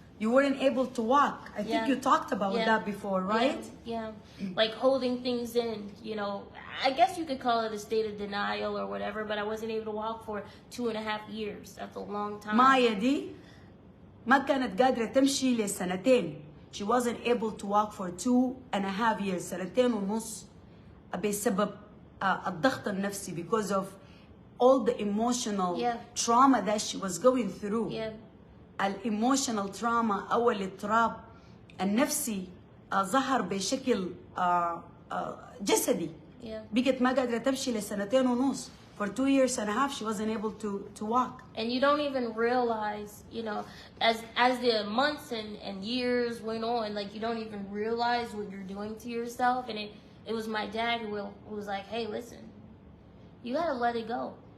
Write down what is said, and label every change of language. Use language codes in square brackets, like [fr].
[en] You weren't able to walk. I think you talked about that before, right? Like holding things in, you know. I guess you could call it a state of denial or whatever, but I wasn't able to walk for 2.5 years. That's a long time. [ar] مايا دي ما كانت قادرة تمشي لسنتين. [en] She wasn't able to walk for 2.5 years. 2.5 [ar] بسبب الضغط النفسي, [en] because of all the emotional trauma that she was going through. الإيموشنال trauma [ar] أو الاضطراب النفسي ظهر بشكل جسدي. بقت ما قادرة تمشي ل2.5. [en] For 2.5 years she wasn't able to walk. And you don't even realize, you know, as the months and years went on, like you don't even realize what you're doing to yourself. And it was my dad who was like, hey, listen, you gotta let it go.